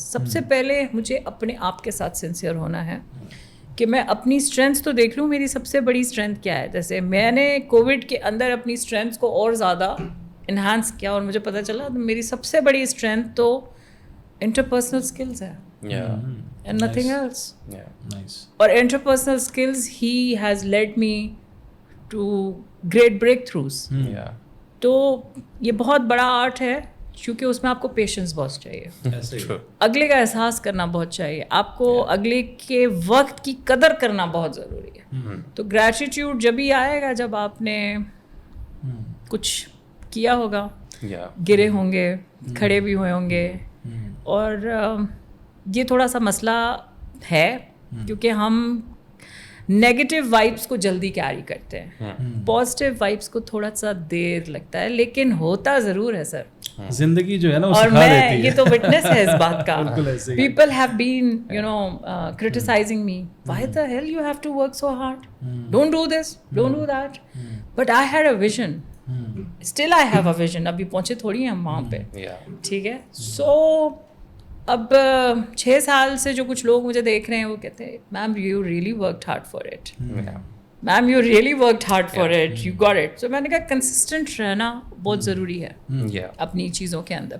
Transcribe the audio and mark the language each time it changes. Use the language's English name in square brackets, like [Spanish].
[Urdu] سب سے پہلے مجھے اپنے آپ کے ساتھ سنسیئر ہونا ہے کہ میں اپنی اسٹرینتھس تو دیکھ لوں, میری سب سے بڑی اسٹرینتھ کیا ہے. جیسے میں نے کووڈ کے اندر اپنی اسٹرینتھس کو اور زیادہ انہانس کیا, اور مجھے پتہ چلا میری سب سے بڑی اسٹرینتھ تو انٹرپرسنل اسکلز ہے, [English] and nothing else. Nice. اور interpersonal skills he has led me to great breakthroughs. [Urdu] تو یہ بہت بڑا آرٹ ہے, کیونکہ اس میں آپ کو پیشنس بہت چاہیے, اگلے کا احساس کرنا بہت چاہیے, آپ کو اگلے کے وقت کی قدر کرنا بہت ضروری ہے. تو گریٹیٹیوڈ جب ہی آئے گا جب آپ نے کچھ کیا ہوگا, گرے ہوں گے, کھڑے بھی ہوئے ہوں گے. اور یہ تھوڑا سا مسئلہ ہے کیونکہ ہم نیگیٹو وائبس کو جلدی کیری کرتے ہیں, پازیٹیو وائبس کو تھوڑا سا دیر لگتا ہے, لیکن ہوتا ضرور ہے سر. زندگی جو ہے نا, اور میں یہ تو وٹنس ہے اس بات کا. [English] People have been criticizing me, why the hell you have to work so hard, don't do this, don't do that, but I had a vision, still I have a vision. [Urdu] ابھی پہنچے تھوڑی ہیں ہم وہاں پہ, ٹھیک ہے. سو اب 6 سال سے جو کچھ لوگ مجھے دیکھ رہے ہیں وہ کہتے ہیں [English] Ma'am you really worked hard for it, ma'am you really worked hard for it, you got it. [Urdu] سو میں نے کہا کنسسٹنٹ رہنا بہت ضروری ہے اپنی چیزوں کے اندر.